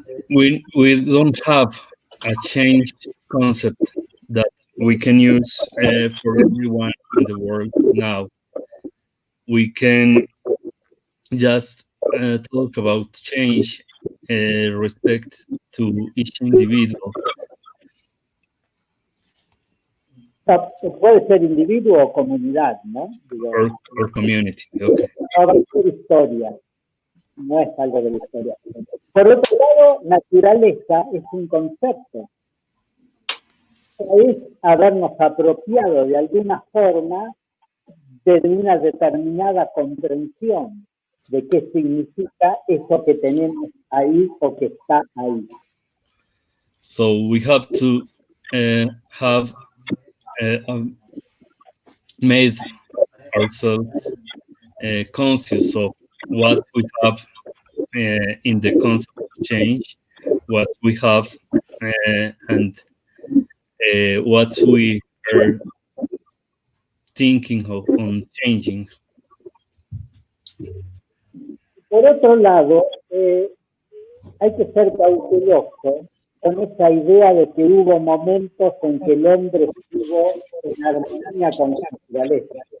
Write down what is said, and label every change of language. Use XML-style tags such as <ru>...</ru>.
<en>We don't have a changed concept that we can use for everyone in the world now. We can just talk about change, respect to each individual.</en> <es>Puede ser individuo o comunidad, ¿no? Digo,</es> <en>or community, okay.</en> <es>No va a ser historia, no es algo de la historia. Por otro lado, naturaleza es un concepto. Es habernos apropiado de alguna forma de una determinada comprensión de qué significa eso que tenemos ahí o que está ahí.</es> <en>So we have to have made ourselves conscious of what we have in the concept of change, what we have and what we are thinking of on changing.</en> <es>Por otro lado, hay que ser cauteloso con esa idea de que hubo momentos en que el hombre estuvo en armonía con la naturaleza.</es>